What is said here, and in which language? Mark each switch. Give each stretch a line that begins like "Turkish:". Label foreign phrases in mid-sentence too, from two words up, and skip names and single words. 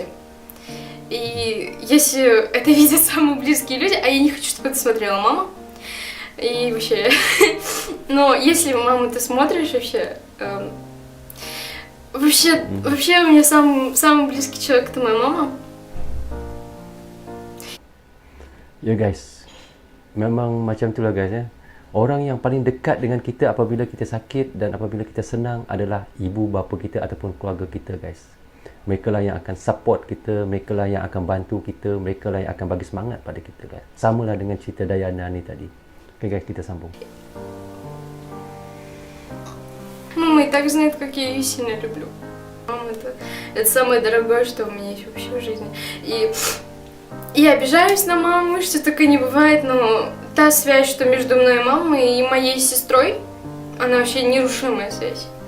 Russian: И если это видят самые близкие люди, а я не хочу, чтобы это смотрела мама, и вообще, но если, мама, ты смотришь вообще, вообще у меня самый близкий человек — это моя мама.
Malay: Ya guys, memang macam itulah guys ya. Orang yang paling dekat dengan kita apabila kita sakit dan apabila kita senang adalah ibu bapa kita ataupun keluarga kita guys. Mereka lah yang akan support kita, mereka lah yang akan bantu kita, mereka lah yang akan bagi semangat pada kita guys. Samalah dengan cerita Dayana ni tadi. Okay guys, kita sambung.
Russian: Мама и так знает, как я ее сильно люблю. Мама — это самое дорогое, что у меня есть вообще в жизни. И я обижаюсь на маму, что такое не бывает, но та связь, что между мной и мамой и моей сестрой, она вообще нерушимая связь.